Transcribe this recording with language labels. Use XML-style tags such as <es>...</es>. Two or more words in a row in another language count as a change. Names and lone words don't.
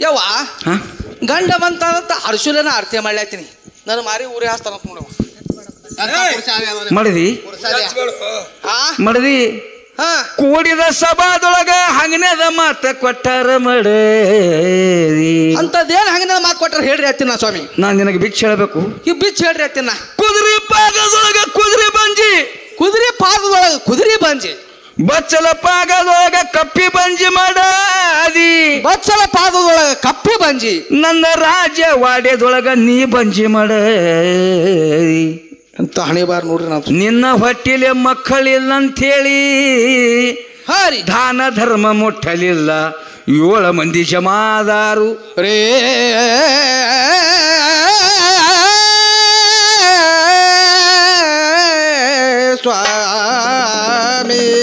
<kn>ಯವ್ವ ಗಂಡ ಬಂತ ಹರ್ಷುಲನ ಆರತಿ ಮಾಡ್ಲಾತೀನಿ ನನ್ನ ಮಾರಿ ಊರೇ ಹಾಸ್ತಾನ ನೋಡವ ಮಡದಿ ಮಡದಿ ಕೂಡಿದ ಸಭಾದೊಳಗ ಹಂಗನೇದ ಮಾತ ಕೊಟ್ಟಾರ ಮಡದಿ ಅಂತದೇನ್ ಹಂಗನೇದ ಮಾತು ಕೊಟ್ಟಾರ ಹೇಳ್ರಿ ಅತ್ತಿನ ಸ್ವಾಮಿ. ನಾನ್ ನಿನಗೆ ಬಿಚ್ಚ ಹೇಳ್ಬೇಕು. ಈ ಬಿಚ್ಚ ಹೇಳ್ರಿ ಅತ್ತಿನ. ಕುದುರೆ ಪಾದದೊಳಗ ಕುದುರೆ ಬಂಜಿ, ಕುದುರೆ ಪಾದದೊಳಗ ಕುದುರೆ ಬಂಜಿ, ಬಚ್ಚಲ ಪಾಗದೊಳಗ ಕಪ್ಪಿ ಬಂಜಿ ಮಾಡಾದಿ, ಬಚ್ಚಲ ಪಾದದೊಳಗ ಕಪ್ಪಿ ಬಂಜಿ, ನನ್ನ ರಾಜ್ಯ ವಾಡ್ಯದೊಳಗ ನೀ ಬಂಜಿ ಮಾಡಾದಿ ಅಂತ ಹಣೆ ಬಾರ್ ನೋಡ್ರಿ. ನಾವು ನಿನ್ನ ಹೊಟ್ಟಿಲೆ ಮಕ್ಕಳಿಲ್ಲ ಅಂತೇಳಿ ದಾನ ಧರ್ಮ ಮುಟ್ಟಲಿಲ್ಲ 7 ಮಂದಿ ಜಮಾದಾರು ರೇ ಸ್ವಾಮಿ</kn>